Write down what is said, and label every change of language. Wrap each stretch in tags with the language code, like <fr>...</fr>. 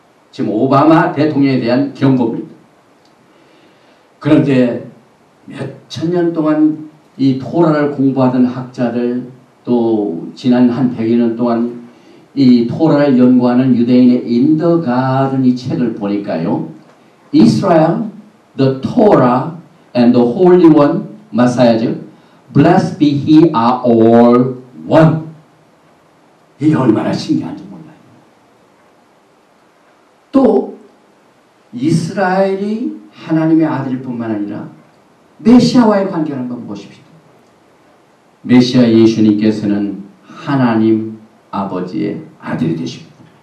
<ko>지금 오바마 대통령에 대한 경고입니다. 그런데 몇천 년 동안 이 토라를 공부하던 학자들 또 지난 한 100여 년 동안 이 토라를 연구하는 유대인의 In the Garden 이 책을 보니까요.</ko> <en>Israel, the Torah and the Holy One, Messiah, blessed be he are all one.</en> <ko>이게 얼마나 신기한지 몰라요. 또 이스라엘이 하나님의 아들일 뿐만 아니라 메시아와의 관계를 한번 보십시오. 메시아 예수님께서는 하나님 아버지의 아들이 되십니다.</ko>